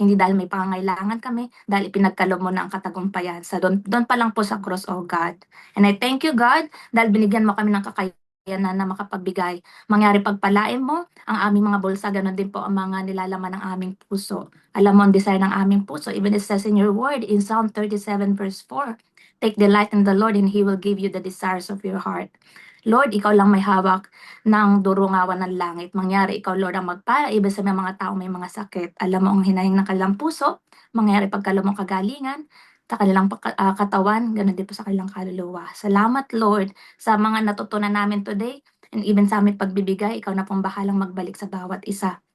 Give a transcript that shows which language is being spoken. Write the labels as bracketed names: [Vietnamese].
[Filipino] Hindi dahil may pangangailangan kami, dahil ipinagkaloob mo na ang katagumpayan. Sa doon pa lang po sa cross, oh God. [English] And I thank you, God, [Filipino] dahil binigyan mo kami ng kakayanan na makapagbigay. Mangyari pagpalain mo ang aming mga bulsa, ganun din po ang mga nilalaman ng aming puso. Alam mo ang desire ng aming puso. [English] Even it says in your word in Psalm 37 verse 4, take delight in the Lord and He will give you the desires of your heart. [Filipino] Lord, ikaw lang may hawak ng durungawan ng langit. Mangyari, ikaw, Lord, ang magpala, iba sa mga tao may mga sakit. Alam mo ang hinahing ng kanilang puso, mangyari pagkalo mong kagalingan, sa kanilang katawan, ganun din po sa kanilang kaluluwa. Salamat, Lord, sa mga natutunan namin today, [English] and even [Filipino] sa aming pagbibigay, ikaw na pong bahalang magbalik sa bawat isa.